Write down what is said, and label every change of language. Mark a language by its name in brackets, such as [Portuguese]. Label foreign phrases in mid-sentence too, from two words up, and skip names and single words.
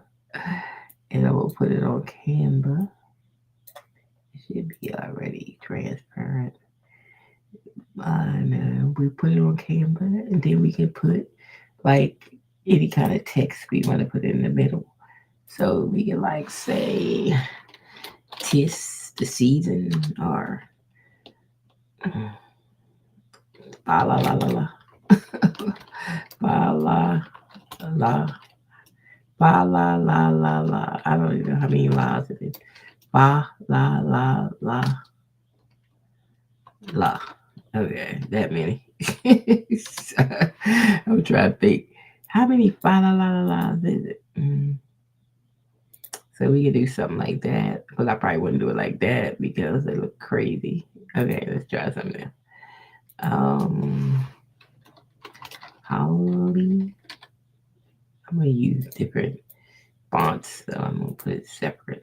[English] And I will put it on Canva. It should be already transparent. And we put it on Canva, and then we can put like any kind of text we want to put in the middle. So we can like say tis the season or ba la la la la ba la la ba la la la la. I don't even know how many la's it is. Ba la la la la. Okay, that many. So, I'm trying to think. How many ba la la la la's is it? So we could do something like that. But I probably wouldn't do it like that because they look crazy. Okay, let's try something else. Holly. I'm gonna use different fonts, so I'm gonna put it separate.